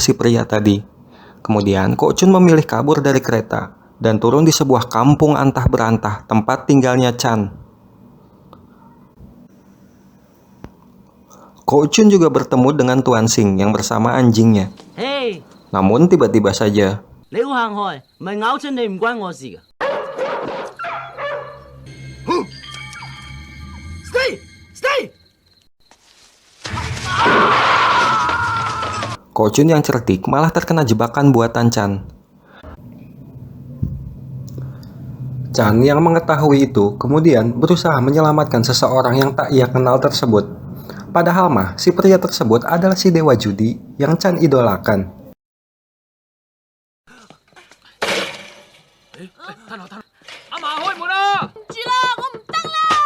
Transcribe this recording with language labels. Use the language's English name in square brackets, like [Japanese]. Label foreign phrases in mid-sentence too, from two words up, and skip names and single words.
[Indonesian] si pria tadi, kemudian Ko Chun memilih kabur dari kereta dan turun di sebuah kampung antah berantah tempat tinggalnya Chan. Ko Chun juga bertemu dengan Tuan Sing yang bersama anjingnya. Hey， Namun tiba-tiba saja [Cantonese] 你好行開，唔係咬親你唔關我事㗎。Stay！ [Indonesian] Ko Chun yang cerdik malah terkena jebakan buatan Chan. Chan yang mengetahui itu kemudian berusaha menyelamatkan seseorang yang tak ia kenal tersebut. Padahal mah si pria tersebut adalah si dewa judi yang Chan idolakan. Tanah， [Cantonese] 阿嫲開門啦！住啦，我唔得啦。